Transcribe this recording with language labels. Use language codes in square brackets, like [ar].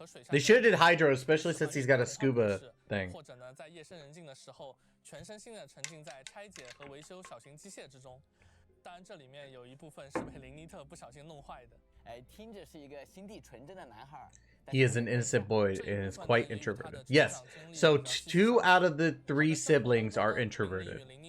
[en] They should have did Hydro, especially since he's got a scuba thing. [zh] 或者呢，在夜深人静的时候，全身心的沉浸在拆解和维修小型机械之中。当然，这里面有一部分是被林妮特不小心弄坏的。听着是一个心地纯真的男孩。 [en] He is an innocent boy and is quite introverted. Yes, so 2 out of the 3 siblings are introverted.